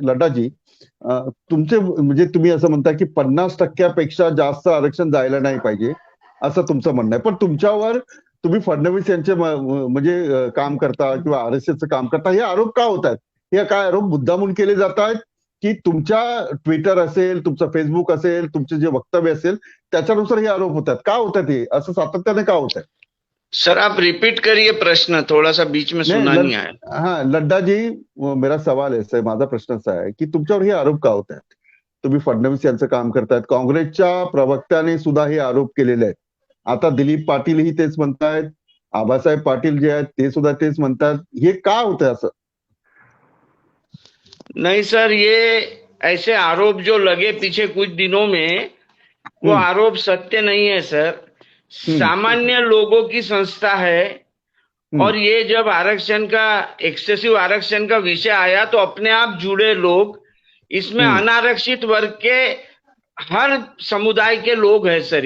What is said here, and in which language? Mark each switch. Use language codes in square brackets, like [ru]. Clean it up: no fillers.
[mr] लड्डाजी, तुमचे म्हणजे तुम्ही असं म्हणता की 50%पेक्षा जास्त आरक्षण जायला नाही पाहिजे असं तुमचं म्हणणं आहे. पण तुमच्यावर तुम्ही फडणवीस यांचे म्हणजे काम करता किंवा आरएसएसचं काम करता, हे आरोप का होत आहेत? हे काय आरोप मुद्दामून केले जात आहेत की तुमच्या ट्विटर असेल, तुमचं फेसबुक असेल, तुमचे जे वक्तव्य असेल त्याच्यानुसार हे आरोप होतात? का होतात हे असं सातत्याने का होत आहे? [hi] सर आप रिपीट करिए प्रश्न, थोड़ा सा बीच में सुना नहीं आया. हाँ लड्डा जी, मेरा सवाल है, [mr] माझा प्रश्न असा आहे की तुमच्यावर हे आरोप का होत आहेत? तुम्ही फडणवीस यांचं काम करतायत, काँग्रेसच्या प्रवक्त्याने सुद्धा हे आरोप केलेले आहेत. आता दिलीप पाटीलही तेच म्हणतायत, आबासाहेब पाटील जे आहेत ते सुद्धा तेच म्हणतात. हे का होतंय असं? [hi] नहीं सर, ये ऐसे आरोप जो लगे पीछे कुछ दिनों में, वो आरोप सत्य नहीं है सर. सामान्य लोगों की संस्था है और ये जब आरक्षण का, एक्सेसिव आरक्षण का विषय आया तो अपने आप जुड़े लोग, इसमें अनारक्षित वर्ग के हर समुदाय के लोग हैं सर.